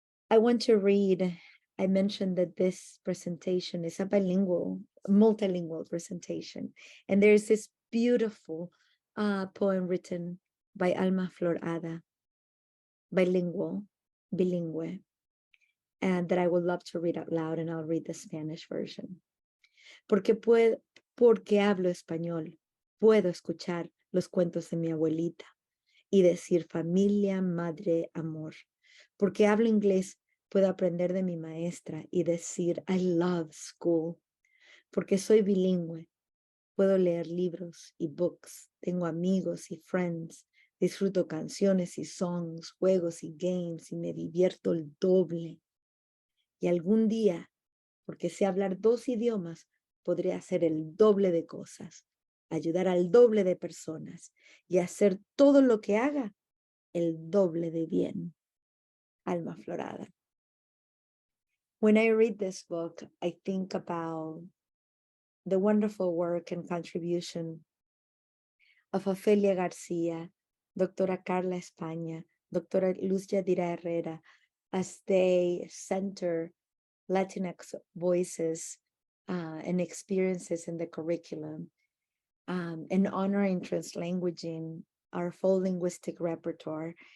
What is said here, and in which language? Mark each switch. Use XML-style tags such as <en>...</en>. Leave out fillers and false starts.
<en>I want to read, I mentioned that this presentation is a multilingual presentation. And there's this beautiful poem written by Alma Florada, bilingual, bilingue, and that I would love to read out loud, and I'll read the Spanish version.</en> <es>Porque hablo español, puedo escuchar los cuentos de mi abuelita y decir familia, madre, amor. Porque hablo inglés, puedo aprender de mi maestra y decir</es> <en>I love school.</en> <es>Porque soy bilingüe, puedo leer libros y books, tengo amigos y friends, disfruto canciones y songs, juegos y games y me divierto el doble. Y algún día, porque sé hablar 2 idiomas, podré hacer el doble de cosas, ayudar al doble de personas y hacer todo lo que haga el doble de bien. Alma Florada.</es> <en>When I read this book, I think about the wonderful work and contribution of Ofelia Garcia, Doctora Carla España, Doctora Luz Yadira Herrera, as they center Latinx voices and experiences in the curriculum, and honoring translanguaging, our full linguistic repertoire,</en>